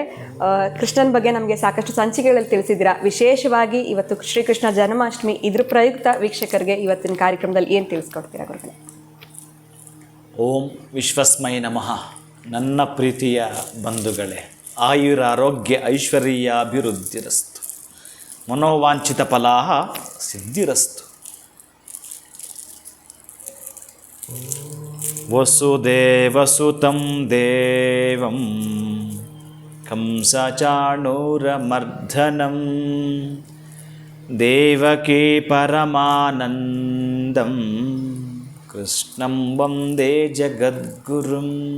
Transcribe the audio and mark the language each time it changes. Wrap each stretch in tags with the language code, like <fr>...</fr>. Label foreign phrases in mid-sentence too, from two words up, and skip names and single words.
<kn>ಕೃಷ್ಣನ ಬಗ್ಗೆ ನಮಗೆ ಸಾಕಷ್ಟು ಸಂಚಿಕೆಗಳಲ್ಲಿ ತಿಳಿಸಿದ್ದೀರಾ. ವಿಶೇಷವಾಗಿ ಇವತ್ತು ಶ್ರೀಕೃಷ್ಣ ಜನ್ಮಾಷ್ಟಮಿ, ಇದ್ರ ಪ್ರಯುಕ್ತ ವೀಕ್ಷಕರಿಗೆ ಇವತ್ತಿನ ಕಾರ್ಯಕ್ರಮದಲ್ಲಿ ಏನು ತಿಳಿಸ್ಕೊಡ್ತೀರಾ ಗುರುಗಳೇ?</kn> <sa>ಓಂ ವಿಶ್ವಸ್ಮೈ ನಮಃ.</sa> <kn>ನನ್ನ ಪ್ರೀತಿಯ ಬಂಧುಗಳೇ,</kn> <sa>ಆಯುರಾರೋಗ್ಯ ಐಶ್ವರ್ಯಾಭಿವೃದ್ಧಿರಸ್ತು, ಮನೋವಾಂಛಿತ ಫಲಾಹ ಸಿದ್ಧಿರಸ್ತು. ವಸುದೇವಸುತಂ ದೇವಂ ಕಂಸಚಾಣೂರಮರ್ಧನಂ ದೇವಕೀ ಪರಮಾನಂದಂ ಕೃಷ್ಣಂ ವಂದೇ ಜಗದ್ಗುರುಂ</sa>